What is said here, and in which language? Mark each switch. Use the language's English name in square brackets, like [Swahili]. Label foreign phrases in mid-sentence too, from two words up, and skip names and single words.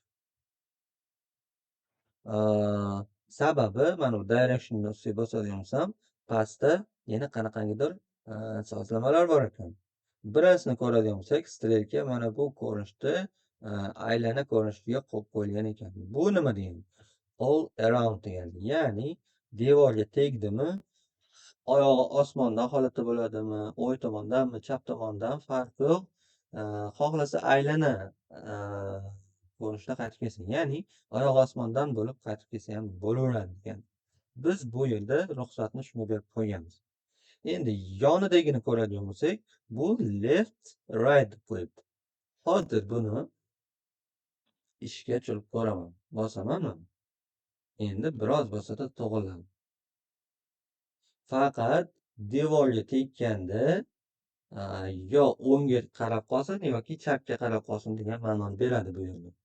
[Uzbek] Sababi mana bu directionni ustiga bosadigan bo'lsam, pastda yana qanaqangidir sozlamalar bor ekan. Birinchini ko'radigan bo'lsak, strelka mana bu ko'rinishda aylana ko'rinishiga qo'yib qo'yilgan ekan. Bu nima degani? [English] All around degani. [Uzbek] Ya'ni devorga tegdimi, oyog'i osmondan holatda bo'ladimi, o'ng tomondanmi, chap tomondan farqi yo'q. Xohlasa aylana ko'rinishda qaytib kelsin. Ya'ni oyog'i osmondan bo'lib qaytib kelsa ham bo'laveradi degan. Biz bu yerda ruxsatni shunga berib qo'yganmiz. Endi yonidagini ko'radigan bo'lsak, bu [English] left right [Uzbek] deb qo'yibdi. Hozir buni ishga tushirib ko'raman. Bosaman. Endi biroz bosada to'g'riladi. Faqat devorga tekkanda yo o'ngga qarab qolsin yoki chapga qarab qolsin degan ma'noni beradi bu yerda.